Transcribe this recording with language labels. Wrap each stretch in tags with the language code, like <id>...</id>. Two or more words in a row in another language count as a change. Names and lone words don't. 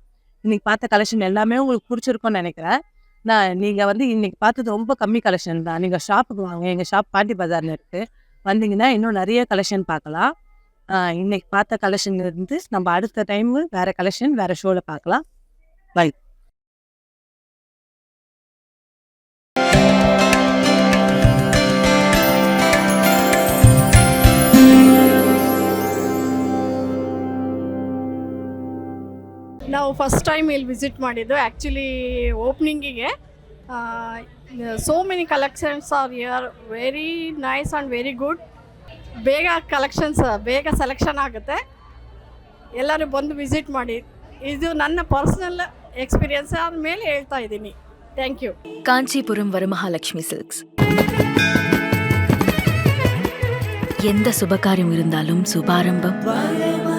<ta>இன்றைக்கி பார்த்த கலெக்ஷன் எல்லாமே உங்களுக்கு பிடிச்சிருக்கும்னு நினைக்கிறேன். நீங்கள் வந்து இன்றைக்கி பார்த்தது ரொம்ப கம்மி கலெக்ஷன் தான். நீங்கள் ஷாப்புக்கு வாங்க, எங்கள் ஷாப் பாண்டி பஜாரில் இருக்குது. வந்தீங்கன்னா இன்னும் நிறைய கலெக்ஷன் பார்க்கலாம். இன்னைக்கு பார்த்த கலெக்ஷன் இருந்து நம்ம அடுத்த டைம் வேறு கலெக்ஷன் வேறு ஷோவில் பார்க்கலாம். பை.</ta> <kn>ನಾವು ಫಸ್ಟ್ ಟೈಮ್ ಇಲ್ಲಿ ವಿಸಿಟ್ ಮಾಡಿದ್ದು.</kn> <en>actually openingige so many collections are here, very nice and very good.</en> <kn>ಬೇಗ ಕಲೆಕ್ಷನ್ಸ್ ಬೇಗ ಸೆಲೆಕ್ಷನ್ ಆಗುತ್ತೆ. ಎಲ್ಲರೂ ಬಂದು ವಿಸಿಟ್ ಮಾಡಿ. ಇದು ನನ್ನ</kn> <en>personal experience</en> <kn>ಆದಮೇಲೆ ಹೇಳ್ತಾ ಇದ್ದೀನಿ.</kn> <en>thank you.</en> <ta>காஞ்சிபுரம் வரமகாலட்சுமி சில்க்ஸ். எந்த சுபகாரியம் இருந்தாலும் சுபாரம்பம்</ta>